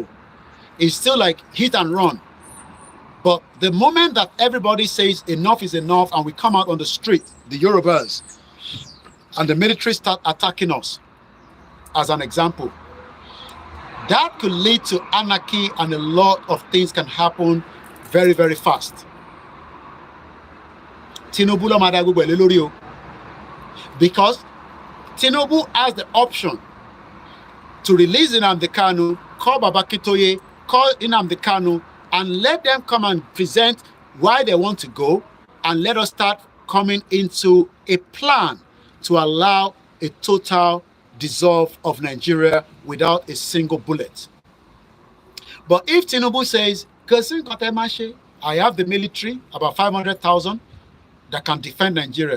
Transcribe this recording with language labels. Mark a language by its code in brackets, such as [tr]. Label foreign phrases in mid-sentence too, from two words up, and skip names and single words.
[en] It's still like hit and run. But the moment that everybody says enough is enough and we come out on the street, the Yorubas, and the military start attacking us, as an example, that could lead to anarchy and a lot of things can happen very, very fast. [yo] Tinubu lo madagu gbele lori o. [en] Because Tinubu has the option to release Nnamdi Kanu, call Baba Akintoye, call Nnamdi Kanu, and let them come and present why they want to go, and let us start coming into a plan to allow a total dissolve of Nigeria without a single bullet. But if Tinubu says, I have the military, about 500,000, that can defend Nigeria.